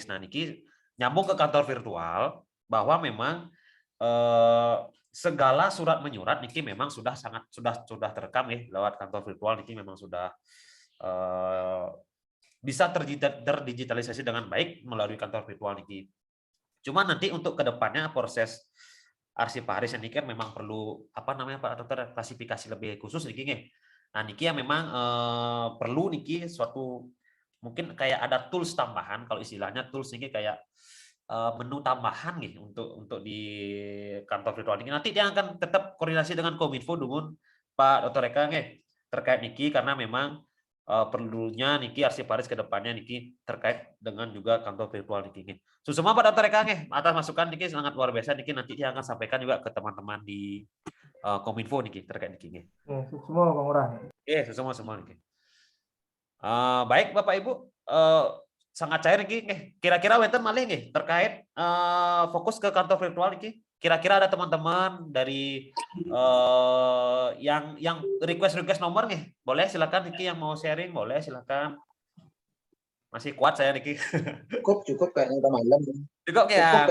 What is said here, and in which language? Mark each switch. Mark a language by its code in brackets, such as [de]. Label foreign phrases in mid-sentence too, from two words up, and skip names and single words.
[id] Nah, niki nyambung ke kantor virtual bahwa memang segala surat menyurat niki memang sudah sudah terekam ya lewat kantor virtual niki memang sudah bisa terdigitalisasi dengan baik melalui kantor virtual niki. Cuma nanti untuk kedepannya proses arsip waris ini kan memang perlu apa namanya Pak Dokter klasifikasi lebih khusus niki nggih. Nah niki yang memang perlu niki suatu mungkin kayak ada tools tambahan, kalau istilahnya tools niki kayak menu tambahan nih untuk di kantor virtual niki. Nanti dia akan tetap koordinasi dengan Kominfo dengan Pak Dr. Eka nggih terkait niki karena memang perlunya niki arsip waris ke depannya niki terkait dengan juga kantor virtual niki nggih. Susuma Pak Dr. Eka nggih atas masukan niki sangat luar biasa niki, nanti dia akan sampaikan juga ke teman-teman di Kominfo niki terkait niki nggih. Semua Bang Ngurah. Semua niki. Baik Bapak Ibu, sangat cair niki nggih. Kira-kira [ban] wonten malih nggih [id] terkait fokus ke kantor virtual niki. Kira-kira ada teman-teman dari yang request nomor nih, boleh silakan Niki yang mau sharing, boleh silakan. Masih kuat saya Niki. Cukup kayaknya udah malam. Cukup ya.